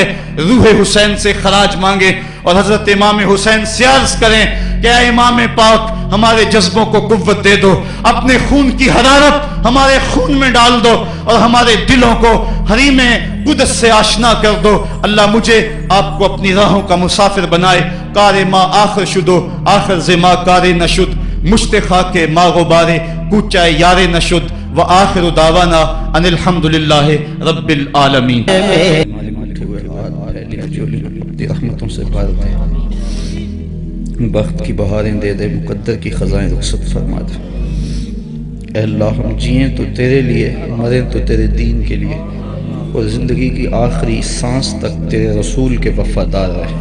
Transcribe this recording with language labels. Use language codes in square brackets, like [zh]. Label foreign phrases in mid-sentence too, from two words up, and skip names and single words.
[ur] روح حسین سے خراج مانگے اور حضرت امام حسین سے عرض کریں کہ اے امام پاک، ہمارے جذبوں کو قوت دے دو، اپنے خون کی حرارت ہمارے خون میں ڈال دو اور ہمارے دلوں کو حریم قدس سے آشنا کر دو۔ اللہ مجھے آپ کو اپنی راہوں کا مسافر بنائے۔ [fa] کار ما آخر شدو آخر زما کار نشد، مشت خاک ما غبار کوچہ یار نشد، [ar] و آخر دعوانا ان الحمدللہ رب العالمین۔ [ur] رحمتوں سے بھر دے، بخت کی بہاریں دے دے، مقدر کی خزائیں رخصت فرما دے۔ اے اللہ ہم جئیں تو تیرے لیے، مریں تو تیرے دین کے لیے، اور زندگی کی آخری سانس تک تیرے رسول کے وفادار رہیں۔